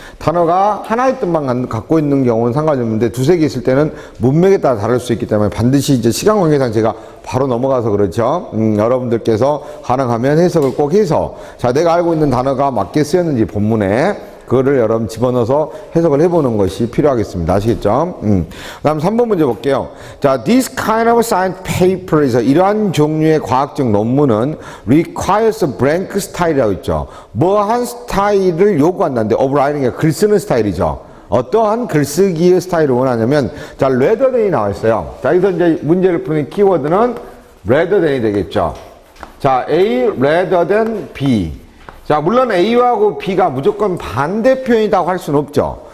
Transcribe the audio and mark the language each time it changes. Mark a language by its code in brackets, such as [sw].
[ko] 단어가 하나의 뜻만 갖고 있는 경우는 상관이 없는데 두세 개 있을 때는 문맥에 따라 다를 수 있기 때문에 반드시 이제 시간 관계상 제가 바로 넘어가서 그렇죠. 여러분들께서 가능하면 해석을 꼭 해서 자, 내가 알고 있는 단어가 맞게 쓰였는지 본문에 그거를 여러분 집어넣어서 해석을 해보는 것이 필요하겠습니다. 아시겠죠? 그 다음 3번 문제 볼게요. [en] 자, this kind of science paper에서 [ko] 이러한 종류의 과학적 논문은 [en] requires a blank style이라고 있죠. [ko] 뭐한 스타일을 요구한다는데 [en] of writing [ko] 이 글 쓰는 스타일이죠. 어떠한 글쓰기의 스타일을 원하냐면 자, [en] rather than [ko] 이 나와 있어요. 자, 여기서 이제 문제를 푸는 키워드는 rather than이 되겠죠. [en] 자, A rather than B. [ko] 자, 물론 A하고 B가 무조건 반대 표현이라고 할 수는 없죠.